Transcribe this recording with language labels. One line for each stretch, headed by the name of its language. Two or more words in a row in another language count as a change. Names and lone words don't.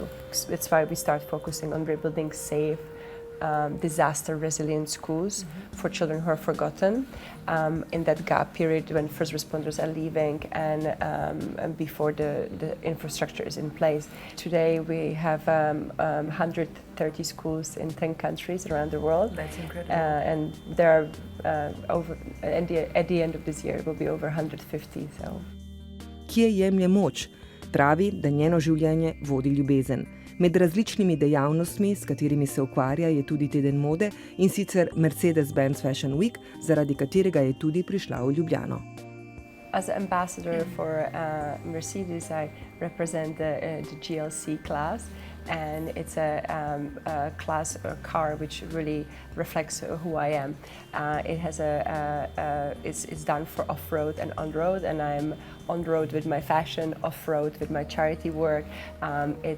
English: That's why we start focusing on rebuilding safe, disaster resilient schools for children who are forgotten in that gap period when first responders are leaving and before the infrastructure is in place. Today we have 130 schools in 10 countries around the world. That's incredible. And there are at the end of this year it will be over 150. So.
Slovenian: Kje jemlje moč? Pravi, da njeno življenje vodi ljubezen. Med različnimi dejavnostmi, s katerimi se ukvarja, je tudi teden mode, in sicer Mercedes Benz Fashion Week, zaradi katerega je tudi prišla v Ljubljano.
English: As an ambassador for Mercedes, I represent the GLC class, and it's a class, a car which really reflects who I am. It has it's done for off-road and on-road, and I'm on-road with my fashion, off-road with my charity work.